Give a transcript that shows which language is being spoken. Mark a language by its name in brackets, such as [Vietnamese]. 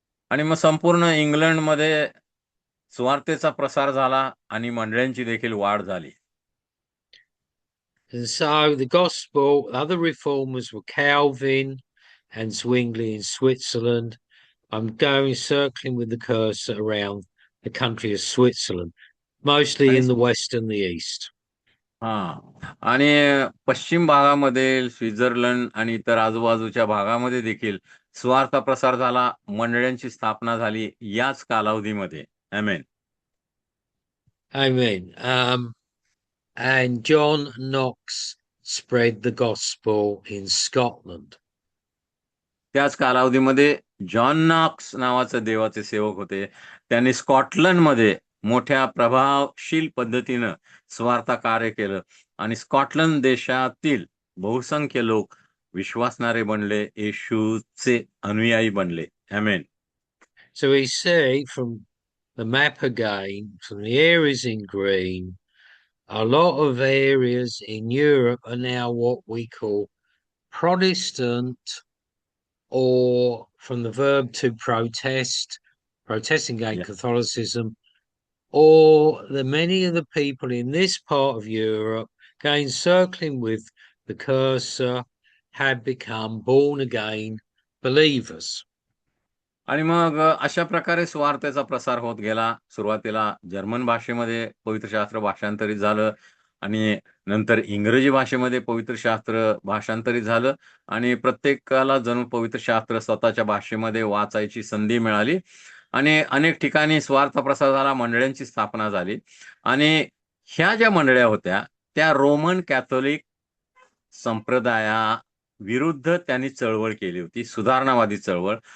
[Marathi] आणि मग संपूर्ण इंग्लंडमध्ये सुवार्तेचा प्रसार झाला आणि मंडळींची देखील वाढ झाली. [English] And so the gospel, other reformers were Calvin and Zwingli in Switzerland. I'm going circling with the cursor around the country of Switzerland, mostly in the west and the east. [Marathi] आणि पश्चिम भागामध्ये स्वित्झर्लंड आणि इतर आजूबाजूच्या भागामध्ये देखील स्वार्थ प्रसार झाला, मंडळींची स्थापना झाली याच कालावधीमध्ये. आमेन. [English] Amen. And John Knox spread the gospel in Scotland. [Marathi] त्याच कालावधीमध्ये जॉन नॉक्स नावाचे देवाचे सेवक होते. त्यांनी स्कॉटलंडमध्ये मोठ्या प्रभावशील पद्धतीनं स्वार्थ कार्य केलं आणि स्कॉटलंड देशातील बहुसंख्य लोक विश्वासणारे बनले, येशूचे अनुयायी बनले. आमेन. [English] So we see from the map again, from the areas in green, a lot of areas in Europe are now what we call Protestant, or from the verb to protest, protesting against Catholicism, or the many of the people in this part of Europe, going circling with the cursor, have become born again believers. [Marathi] आणि मग अशा प्रकारे स्वार्थाचा प्रसार होत गेला. सुरुवातीला German भाषेमध्ये पवित्र शास्त्र भाषांतरित झालं आणि नंतर इंग्रजी भाषेमध्ये पवित्र शास्त्र भाषांतरित झालं आणि प्रत्येकाला जणू पवित्र शास्त्र स्वतःच्या भाषेमध्ये वाचायची संधी मिळाली आणि अनेक ठिकाणी स्वार्थ प्रसार झाला, मंडळींची स्थापना झाली आणि ह्या ज्या मंडळ्या होत्या त्या रोमन कॅथोलिक संप्रदाया विरुद्ध त्यांनी चळवळ केली होती, सुधारणावादी चळवळ.